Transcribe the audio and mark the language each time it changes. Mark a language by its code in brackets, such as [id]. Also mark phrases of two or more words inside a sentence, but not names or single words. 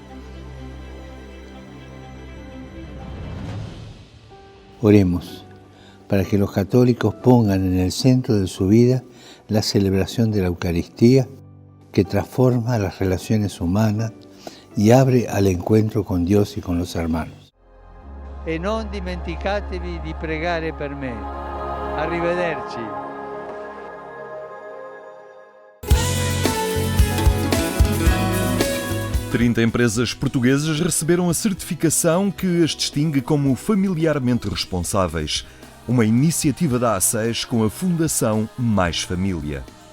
[es] Oremos para que los católicos pongan en el centro de su vida la celebración de la Eucaristía que transforma las relaciones humanas y abre al encuentro con Dios y con los hermanos. [it] E non dimenticatevi di pregare per me. Arrivederci. [pt] Trinta empresas portuguesas receberam a certificação que as distingue como familiarmente responsáveis. Uma iniciativa da A6 com a Fundação Mais Família.